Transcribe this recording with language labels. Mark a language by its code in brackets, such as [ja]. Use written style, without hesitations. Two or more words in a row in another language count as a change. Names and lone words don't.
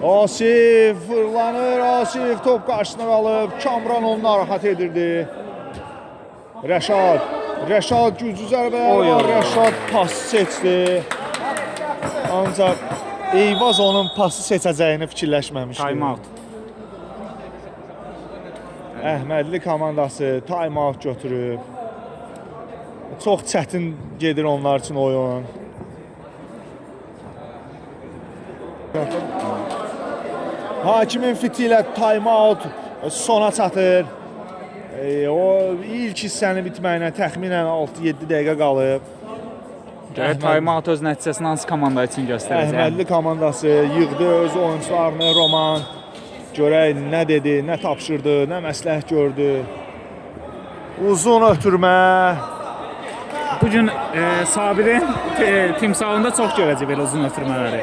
[az] Asif fırlanır, Asif top qarşısına qalıb, Kamran onu narahat edirdi. Rəşad güclü zərbələr var, Rəşad pas seçdi. Ancaq Eyvaz onun pası seçəcəyini fikirləşməmişdi. [en] Time out. [az] Əhmədli komandası [en] time out [az] götürüb. Çox çətin gedir onlar üçün oyun. Hakimin fiti ilə [en] time out [az] sona çatır. O ilk hissənin bitməyinə təxminən 6-7 dəqiqə qalıb. Gərək [en] time out [az] öz nəticəsini hansı komanda üçün göstərəcək? Əhmədli komandası yığdı öz oyuncularını, Roman. Görək nə dedi, nə tapşırdı, nə məsləhət gördü. Uzun ötürmə. Bugün Sabirin timsalında çox görəcək belə uzun ötürmələri.